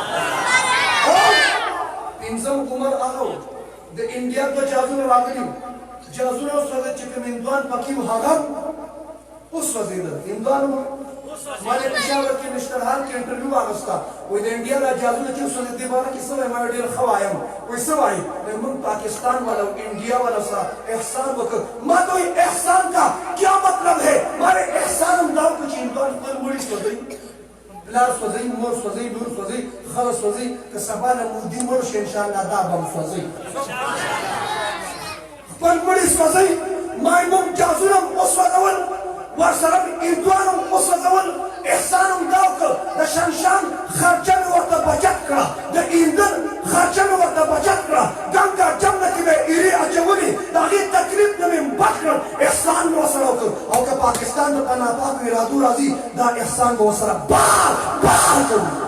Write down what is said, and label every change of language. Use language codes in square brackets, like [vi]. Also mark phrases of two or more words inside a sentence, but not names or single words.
[ps] پنځم عمر هغه د انډیا 2 جهازونه راغلي جازونه وسوځي چې کوم هندوان پکې و هغه وسوځېده هندوان ما د پېښور کې مشتر حال کې انټرویو واخیسته وایي د انډیا دا جازونه چې وسوځي دې باره کې څه وایي ما ډېر ښه وایم وایي څه وایي موږ پاکستان والا انډیا والا سره احسان وکړ ما ته وایي [ur] احسان کا کیا مطلب ہے [ps] مارے احسان هم دا وکړو چې هندوان خپل مړي سوځوي پلار سوځوي مور سوځوي لور سوځوي ښځه سوځوي که سبا نه مودي مړ شي انشاءالله دا به هم سوځوي خپل مړي سوځوي ما یې موږ جازونه هم وسوځول ورسره هندوان هم وسوځول احسان هم دا وکړ د شمشان خرچه مې ورته بچت کړه د ایندن خرچه مې ورته بچت کړه ګنګا جمله کې به ایرې اچولې د هغې تکلیف نه مې بچ کړل احسان مې ورسره وکړ او که پاکستان د په ناپاکو ارادو راځي دا احسان به ورسره بار کوو